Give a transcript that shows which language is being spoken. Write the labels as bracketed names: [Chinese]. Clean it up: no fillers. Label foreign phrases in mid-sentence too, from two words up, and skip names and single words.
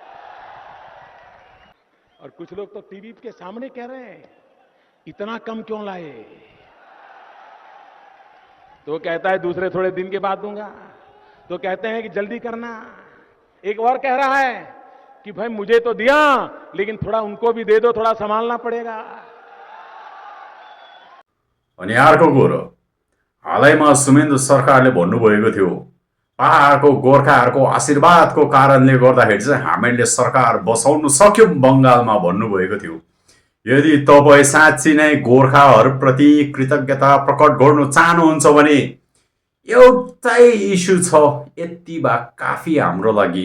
[Hindi] और कुछ लोग तो टीवी के सामने कह रहे हैं इतना कम क्यों लाए? तो कहता है दूसरे थोड़े दिन के बाद दूंगा, तो कहते हैं कि जल्दी करना। एक और कह रहा है कि भाई मुझे तो दिया लेकिन थोड़ा उनको भी दे दो, थोड़ा संभालना पड़ेगा। [Nepali] अनि अर्को कुरो, हालैमा सुमेन्दु सरकारले भन्नुभएको थियो पहाडको गोर्खाहरूको आशीर्वादको कारणले गर्दाखेरि चाहिँ हामीले सरकार बसाउन सक्यौं बङ्गालमा भन्नुभएको थियो। यदि तपाईँ साँच्चै नै गोर्खाहरूप्रति कृतज्ञता प्रकट गर्नु चाहनुहुन्छ भने एउटै इस्यु छ, यति भए काफी हाम्रो लागि।